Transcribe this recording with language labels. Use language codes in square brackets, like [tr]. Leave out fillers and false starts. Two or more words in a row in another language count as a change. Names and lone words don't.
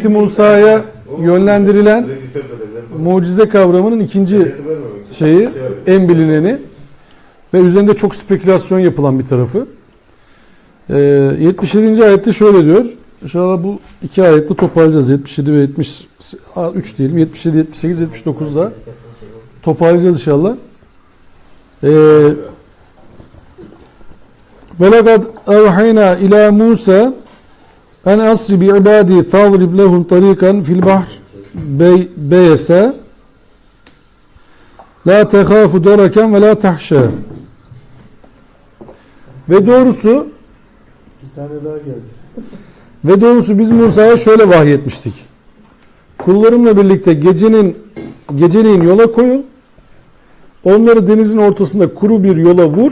[tr] Musa'ya yönlendirilen mucize kavramının ikinci şeyi, en bilineni ve üzerinde çok spekülasyon yapılan bir tarafı. 77. ayette şöyle diyor. İnşallah bu iki ayette toparlayacağız. 77 ve 73 diyelim. 77, 78, 79'da toparlayacağız inşallah. [ar] وَلَقَدْ اَوْحَيْنَا اِلَى مُوسَى اَنْ أَسْرِ بِعِبَادِي فَاضْرِبْ لَهُمْ طَرِيقًا فِي الْبَحْرِ بَيَسَا لَا تَخَافُ دَرَكًا وَلَا تَحْشَى. [tr] Ve doğrusu Bir tane daha geldi. Ve doğrusu biz Musa'ya şöyle vahyetmiştik. Kullarımla birlikte geceleyin yola koyun. Onları denizin ortasında kuru bir yola vur.